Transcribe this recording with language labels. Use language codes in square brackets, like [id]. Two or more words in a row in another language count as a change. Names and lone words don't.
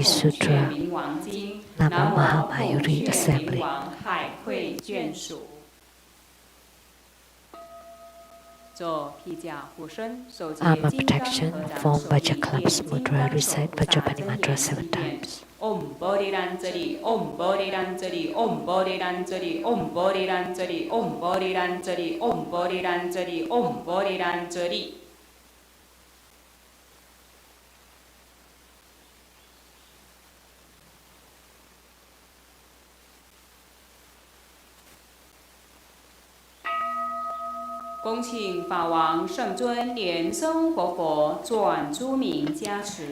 [zh] 孔雀 [en] Sutra, [zh] 明王经， [en] Namo [zh] 南无孔 [en] Mahamayuri [zh] 雀 [en] Assembly. [zh] 明王海会眷属。做披甲护身，手结 [en] Armor [zh] 金刚 [en] protection, [zh] 合掌 [en] form [zh] 手立， [en] Vajaklap's [zh] 念金 [en] mudra, [zh] 刚手 [en] recite [zh] 菩萨 [en] Vajrapani [zh] 真 [en] mantra [zh] 言 [en] 7 [zh] 祈愿。 [en] times. [sa] Om Bodhi Ranjali, Om Bodhi Ranjali, Om Bodhi Ranjali, Om Bodhi Ranjali, Om Bodhi Ranjali, Om Bodhi Ranjali, Om Bodhi Ranjali。 [zh] 恭请法王圣尊莲生活佛转诸名加持。